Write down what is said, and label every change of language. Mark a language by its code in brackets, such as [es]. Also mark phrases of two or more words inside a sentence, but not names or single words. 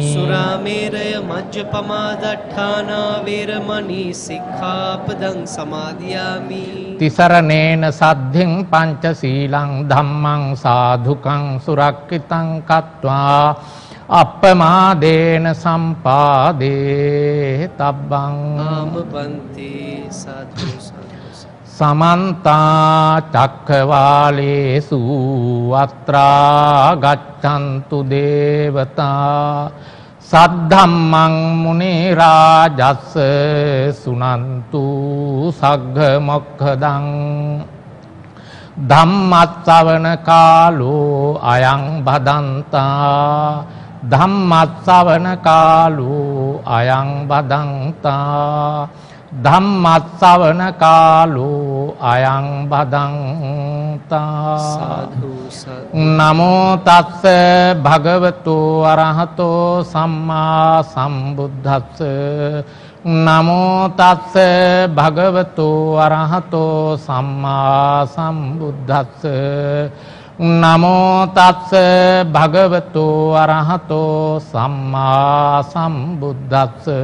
[pi] සුරාමේරය මජ්ජපමා දට්ඨානා වේරමණී සික්ඛාපදං සමාදියාමි. තිසරණේන සද්ධින් පංචශීලං ධම්මං සාධුකං සුරක්ඛිතං කତ୍වා අප්පමාදේන සම්පාදේ තබ්බං. ආමපන්ති සාධු සාධු. සමන්ත චක්ඛවාලේසු අත්‍රා ගච්ඡන්තු දේවතා සද්ධම්මං මුනි රාජස්ස සුනන්තු සග්ග මොක්ඛදං. ධම්මස්සවන කාලෝ අයං බදන්තා. ධම්මස්සවන කාලෝ අයං බදන්තා. ධම්මස්සවන කාලෝ අයං බදන්තා සාදු සාදු නමෝ තස්ස භගවතු අරහතෝ සම්මා සම්බුද්දස්ස නමෝ තස්ස භගවතු අරහතෝ සම්මා සම්බුද්දස්ස නමෝ තස්ස භගවතු අරහතෝ සම්මා සම්බුද්දස්ස